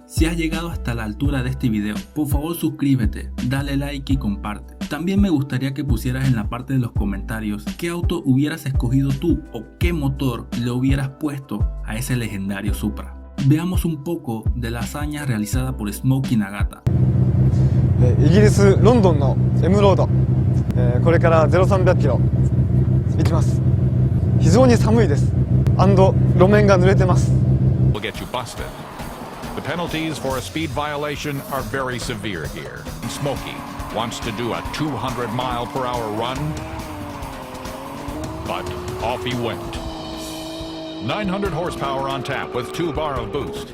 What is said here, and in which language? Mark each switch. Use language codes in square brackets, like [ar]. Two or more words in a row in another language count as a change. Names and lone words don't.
[es] Si has llegado hasta la altura de este video, por favor suscríbete, dale like y comparte. También me gustaría que pusieras en la parte de los comentarios qué auto hubieras escogido tú o qué motor le hubieras puesto a ese legendario Supra. Veamos un poco de la hazaña realizada por Smokey Nagata. [ja] イギリスロンドンの M ロード、これから0300キロ行きます。非常に寒いです。路面が濡れてます。 [en] Will get you busted. The penalties for a speed violation are very severe here. Smokey wants to do a 200 mile per hour run, but off he went. 900 horsepower on tap with 2 bar of boost.